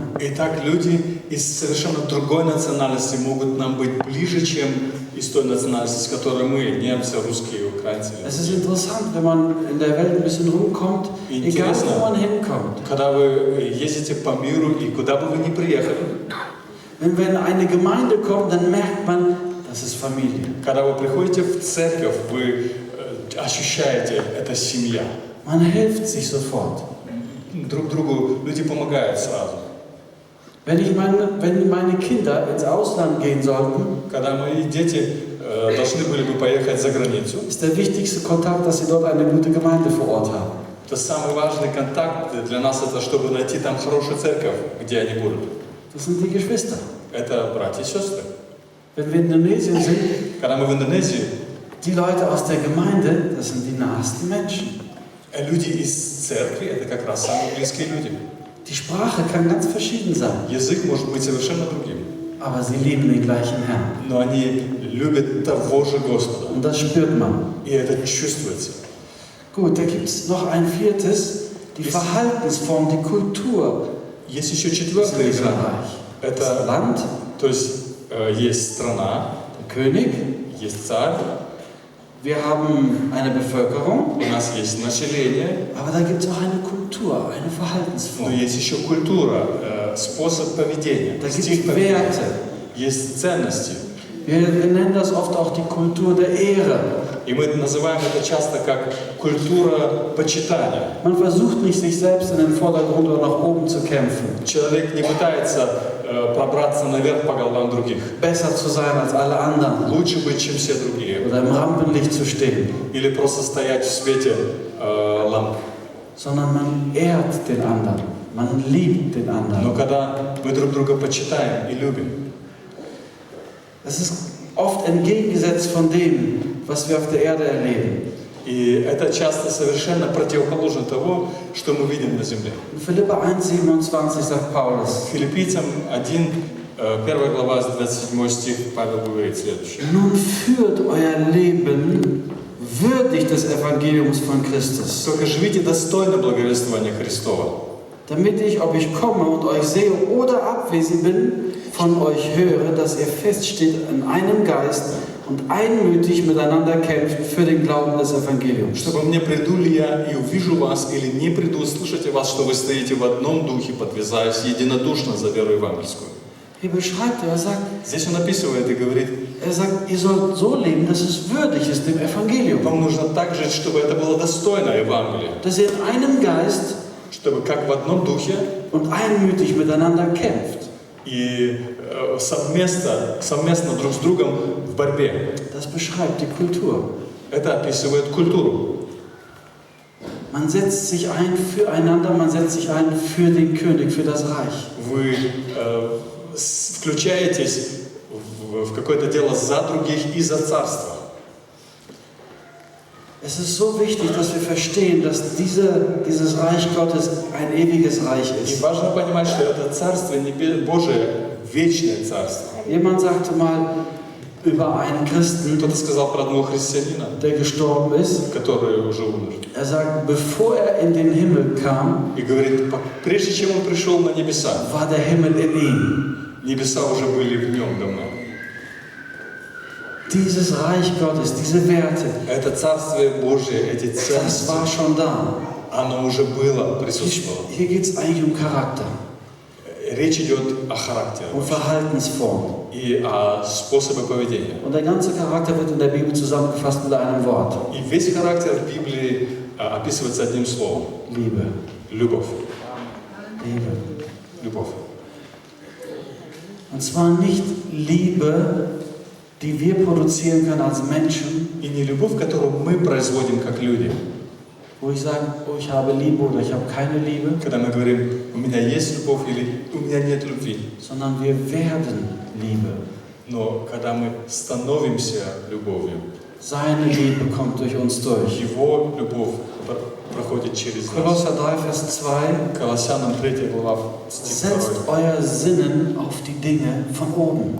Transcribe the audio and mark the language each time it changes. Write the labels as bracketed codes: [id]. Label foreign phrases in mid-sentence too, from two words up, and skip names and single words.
[ru] Итак, люди из совершенно другой национальности могут нам быть ближе, чем из той национальности, с которой мы, немцы, русские, украинцы. [de] Es ist interessant, wenn man in der Welt ein bisschen rumkommt, egal wo man hinkommt. [ru] Когда вы ездите по миру и куда бы вы ни приехали, [de] Wenn wir in eine Gemeinde kommen, dann merkt man, das ist Familie. [ru] когда вы приходите в церковь, вы ощущаете, это семья. [de] Man hilft sich sofort. [ru] друг другу люди помогают сразу. [de] Wenn meine Kinder ins Ausland gehen sollten, [ru] Когда мои дети должны были бы поехать за границу, [de] ist der wichtigste Kontakt, dass sie dort eine gute Gemeinde vor Ort haben. [ru] то самый важный контакт для нас это, чтобы найти там хорошую церковь, где они будут. [de] Das sind die Geschwister. [ru] Это братья и сестры. [de] Wenn wir in Indonesien sind, [ru] Когда мы в Индонезии, [de] die Leute aus der Gemeinde, das sind die nahesten Menschen. [ru] люди из церкви это как раз самые близкие люди. [de] Die Sprache kann ganz verschieden sein, [ru] Язык может быть совершенно другим, [de] aber sie lieben den gleichen Herrn. [ru] но они любят того же Господа. [de] Und das spürt man. [ru] И это чувствуется. [de] Gut, da gibt es noch ein viertes, die Verhaltensform, die Kultur [ru] Есть еще [de] in [ru] четвертый [de] diesem [ru] грань. [de] Reich. Das [ru] Это, [de] Land, [ru] то есть, есть страна, [de] der König, [ru] есть царь, [de] wir haben eine Bevölkerung, [ru] у нас есть население, [de] aber da gibt es auch eine Kultur, eine [ru] но [de] Verhaltensform. [ru] есть еще культура, способ поведения, [de] Da gibt [ru] стиль [de] es [ru] поведения. [de] Werte. [ru] Есть ценности. [de] Wir nennen das oft auch die Kultur der Ehre. [ru] И мы называем это часто как культура почитания. [de] Man versucht nicht, sich selbst in den Vordergrund oder nach oben zu kämpfen, [ru] Человек не пытается пробраться наверх по головам других. [de] besser zu sein als alle anderen [ru] Лучше быть, чем все другие. [de] oder im Rampenlicht zu stehen, [ru] Или просто стоять в свете ламп. [de] sondern man ehrt den anderen, man liebt den [ru] Но [de] anderen. [ru] когда мы друг друга почитаем и любим, [de] Das ist oft entgegengesetzt von dem, was wir auf der Erde erleben. [ru] и это часто совершенно противоположно того, что мы видим на земле. [de] In Philipper 1,27 sagt Paulus: [ru] Филиппийцам 1, 1 глава, 27 стих, Павел говорит следующее. [de] Nun führt euer Leben würdig des Evangeliums von Christus, [ru] Только живите достойно благовествования Христова, [de] damit ich, ob ich komme und euch sehe oder abwesend bin, von euch höre, dass ihr feststeht in einem Geist und einmütig miteinander kämpft für den Glauben des Evangeliums. [ru] чтобы мне приду ли я и увижу вас, или не приду, слышите вас, что вы стоите в одном духе, подвязаясь единодушно за веру евангельскую. [de] Hier beschreibt er sagt, [ru] Здесь он описывает и говорит, [de] ihr sollt so leben, dass es würdig ist dem Evangelium. [ru] вам нужно так жить, чтобы это было достойно Евангелия, [de] Dass ihr in einem Geist [ru] чтобы как в одном духе [de] und einmütig miteinander kämpft. [ru] и совместно друг с другом в борьбе. [de] Das beschreibt die Kultur. [ru] Это описывает культуру. [de] Man setzt sich ein füreinander, man setzt sich ein für den König, für das Reich. [ru] Вы включаетесь в какое-то дело за других и за царство. [de] Es ist so wichtig, dass wir verstehen, dass dieses Reich Gottes ein ewiges Reich [ru] И [de] ist. [ru] важно понимать, что это Царство Божие, вечное Царство. [de] Jemand sagte mal über einen Christen, [ru] Кто-то сказал про одного христианина, [de] der gestorben ist, [ru] который уже умер. [de] er sagt, bevor er in den Himmel kam, [ru] И говорит, прежде чем он пришел на небеса, [de] war der Himmel in ihm. [ru] небеса уже были в нем давно. [de] Dieses Reich Gottes, diese Werte, [ru] Это Царствие Божие, эти [de] das [ru] ценности, [de] war schon da. [ru] оно уже было, присутствовало. [de] Hier geht es eigentlich um Charakter, [ru] Речь идет о характере [de] um Verhaltensformen. [ru] и о способе поведения. [de] Und der ganze Charakter wird in der Bibel zusammengefasst mit einem Wort: [ru] И весь характер в Библии описывается одним словом. [de] Liebe. [ru] Любовь. [de] Liebe. [ru] Любовь. [de] Und zwar nicht Liebe, die wir produzieren können als Menschen, [ru] И не любовь, которую мы производим как люди. [de] wo ich sage, oh, ich habe Liebe oder ich habe keine Liebe, [ru] Когда мы говорим, у меня есть любовь или у меня нет любви. [de] sondern wir werden Liebe. [ru] Но когда мы становимся любовью, [de] Seine Liebe kommt durch uns durch. [ru] Его любовь проходит через нас. [de] Kolosser 3, Vers 2: [ru] Колоссянам 3 глава, стих 2. [de] Setzt euer Sinnen auf die Dinge von oben.